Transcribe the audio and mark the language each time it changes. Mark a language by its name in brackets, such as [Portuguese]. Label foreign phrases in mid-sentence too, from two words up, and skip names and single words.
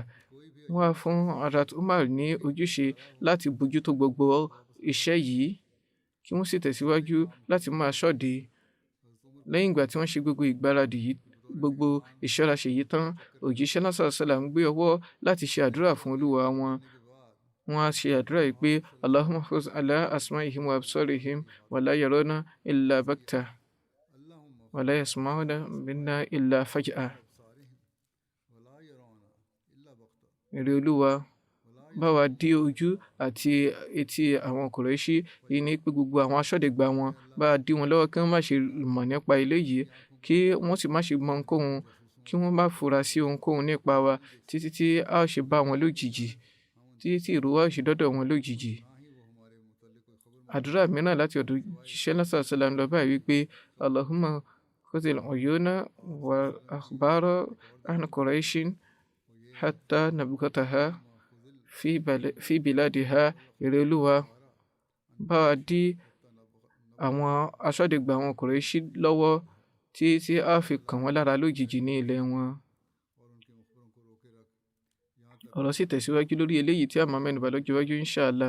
[Yoruba] Wọ́n á fún Hazrat Umar ní ojúṣe láti bójútó gbogbo iṣẹ́ yìí kí wọ́n sì tẹ̀síwájú láti máa ṣọ́de. Lẹ́yìn ìgbà tí wọ́n ṣe gbogbo ìgbáradì yìí, gbogbo ìṣọ́raṣe yìí tán, òjíṣẹ́ náà sàlám gbé ọwọ́ láti ṣe àdúrà fún Olúwa wọn. Wọ́n á ṣe àdúrà yìí pé [Arabic] اللهم خذ على أسماعهم وأبصارهم ولا يرون إلا بغتة ولا يسمعون منا إلا فجأة. [Yoruba] Èrè Olúwa, bá wa dí ojú àti etí àwọn Kùrẹ́ṣì yìí ní pé gbogbo àwọn aṣọ́dẹ̀gbà wọn bá dí wọn lọ́wọ́ kí wọ́n má ṣe mọ̀ nípa eléyìí, kí wọ́n sì má ṣe mọ ohunkóhun, kí wọ́n má fura sí ohunkóhun nípa wa títí tí a ó ṣe bá wọn lójijì, títí tí ìró wa ó ṣe dọ́dọ̀ wọn lójijì. Àdúrà mìíràn láti ọ̀dọ̀ òjíṣẹ́ náà sàlám lọ báyìí wípé [Arabic] اللهم خذ العيون والأخبار عن قريش حتى نبغتها في بلادها. [Yoruba] Èrè Olúwa, bá wa dí àwọn aṣọ́dẹ̀gbà àwọn Kùrẹ́ṣì lọ́wọ́ tí a fi kàn wọ́n lára lójijì ní ilẹ̀ wọn. Ọ̀rọ̀ sì tẹ̀síwájú lórí eléyìí tí a máa mẹ́nubà lọ́jọ́ iwájú inshallah.